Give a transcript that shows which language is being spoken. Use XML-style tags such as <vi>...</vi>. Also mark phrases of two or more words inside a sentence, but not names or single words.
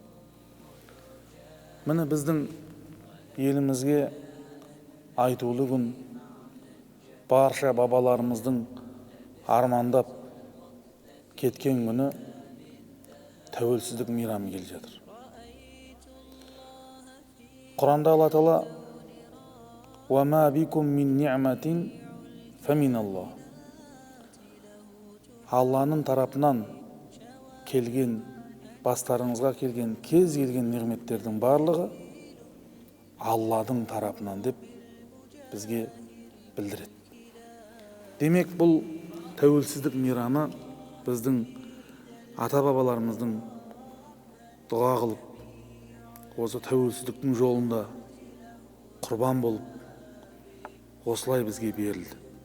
<kk>Міне біздің елімізге айтулы күн, барша бабаларымыздың армандап кеткен күні тәуелсіздік мейрамы келе жатыр. Құранда Алла Таала</kk> <ar>"وما بكم من نعمة فمن الله."</ar> <kk>Алланың тарапынан келген, бастарыңызға келген кез келген nimetтердің барлығы Алладың тарапынан деп бізге білдіреді. Демек, бұл тәуелсіздік мейрамы біздің ата-бабаларымыздың дұға қылып, осы тәуелсіздіктің жолында құрбан болып, осылай бізге берілді.</kk>